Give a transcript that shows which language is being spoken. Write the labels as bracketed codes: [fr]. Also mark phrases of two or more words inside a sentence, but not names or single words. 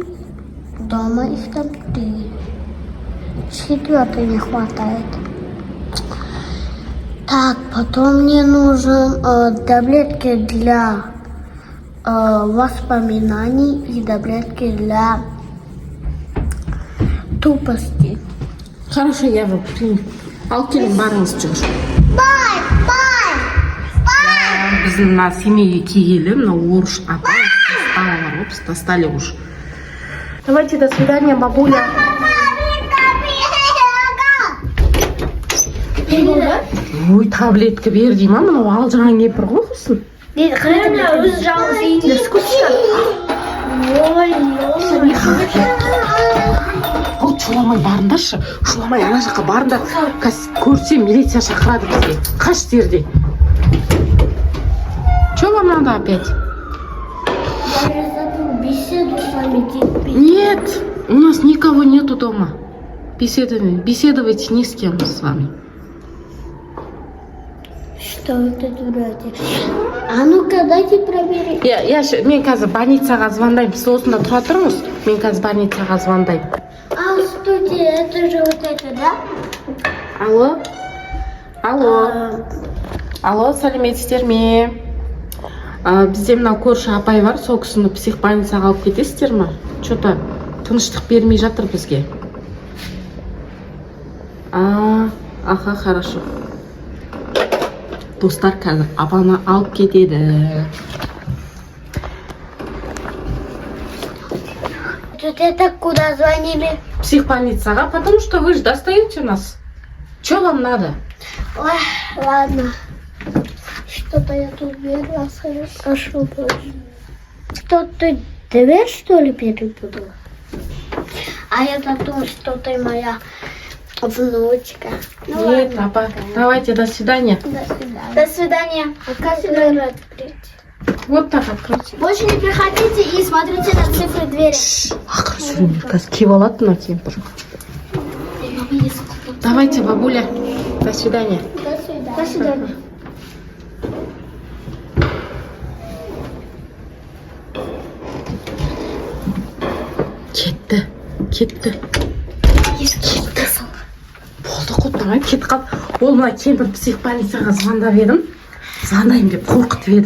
[ru] Дома их там 3. 4 не хватает. Так, потом мне нужен таблетки для воспоминаний и таблетки для тупости. Хорошо, я вам приму. [kk] Алып келin, барыңыз жүгір. Біздің мына семейге келгелі, мына орыш апа, балалар опс, [ru] достали уж. Давайте, до свидания, бабуля. [kk] Ой, таблетка бер дей ма, мынау алжыған кемпір ғой құрсын. Дейді, қарайын, өзі жалғыз үйінде скучно. Ой, Ол шуламай барындаршы, шуламай ана жаққа барындар. Көрсе милиция шақырады бізге. Қаш жерде. [ru] опять? Я же забыл беседу с вами. Нет, у нас никого нету дома. Беседовать ни с кем с вами. Что вы тут вроде? А ну-ка, дайте проверить. [kk] Мен қазір больницаға звондаймын. Сіз осында тұра тұрыңыз. Мен қазір больницаға звондаймын. [ru] А студия, это же вот это, да? Алло? Алло, [kk] сәлеметсіздер ме? Бізде мынау көрші апай бар, сол кісіні психбольницаға алып кетесіздер ме? Что-то тыныштық бермей жатыр бізге. [ru] Аха, хорошо. [kk] Достар, қазір апаны алып кетеді. [ru] Тут это куда звонили? Психбольницаға, потому что вы же достаете нас. Что вам надо? Ой, ладно. Что-то я тут ошиблась. Что ты дверь, что ли, перепутала? А это то, что ты моя внучка. Ну, Нет, ладно. папа, давайте, до свидания. До свидания. До свидания. Как дверь открыть? Вот так откройте. Больше не приходите и смотрите на цифры двери. [kk] Ақыры сөйлемей, қазір кеп алады мына кемпір. [ru] Давайте, бабуля. До свидания. До свидания. До свидания. [kk] Кетті. Болды, құттамай кетіп қалды. Ол мына кемпір психбольницаға звондап едім. Звондайын деп қорқытып едім.